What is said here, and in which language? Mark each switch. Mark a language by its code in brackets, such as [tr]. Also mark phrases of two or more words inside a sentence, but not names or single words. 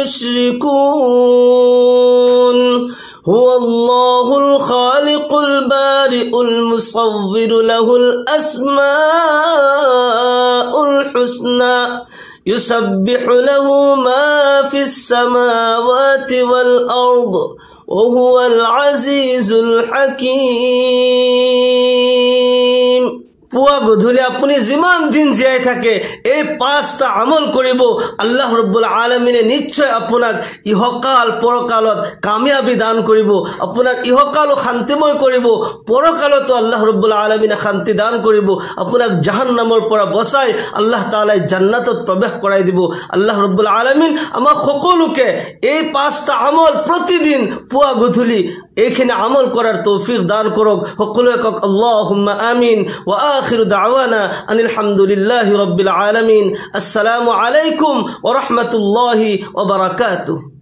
[ar] يشركون هو الله الخالق البارئ المصور له الأسماء الحسنى يسبح له ما في السماوات والأرض وهو العزيز الحكيم [as] পুয়া গধূলি আপুনি যিমান দিন জীয়াই থাকে এই 5টা আমল কৰিব [ar] الله رب العالمين [as] নিশ্চয় আপোনাক ইহকাল পৰকালত কামিয়াবি দান কৰিব আপোনাক ইহকাল শান্তিময় কৰিব পৰকালতো [ar] الله رب العالمين [as] শান্তি দান কৰিব আপোনাক জাহান্নামৰ পৰা বচাই [ar] الله تعالى [as] জান্নাতত প্ৰৱেশ কৰাই দিব [ar] الله رب العالمين [as] আমাক সকলোকে এই 5টা আমল প্ৰতিদিন পুয়া গধূলি এইখিনি আমল কৰাৰ তৌফিক দান কৰক সকলোৱে কক [ar] اللهم آمين و آخر دعوانا أن الحمد لله رب العالمين السلام عليكم ورحمة الله وبركاته